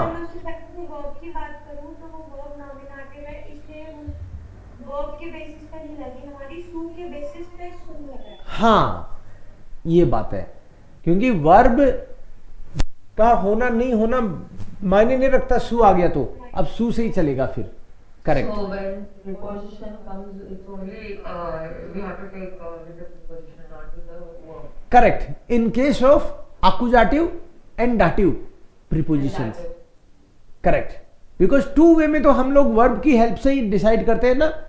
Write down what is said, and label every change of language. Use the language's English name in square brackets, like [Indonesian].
[Hindi] अगर मैं उससे पहले वर्ब की बात करूँ तो वो वर्ब नॉमिनेटिव है, इसलिए वर्ब के बेसिस पे नहीं लगी हमारी, सू के बेसिस पे सुन लगा है। हाँ, ये बात है, क्योंकि वर्ब का होना नहीं होना मायने नहीं रखता। सू आ गया तो अब सू से ही चलेगा फिर। [English] Correct, So when preposition comes, it's only we have to take with the preposition, not with the verb. Correct. In case of accusative and dative prepositions, correct. Because two way [Hindi] में तो हम लोग वर्ब की हेल्प से ही decide करते हैं ना।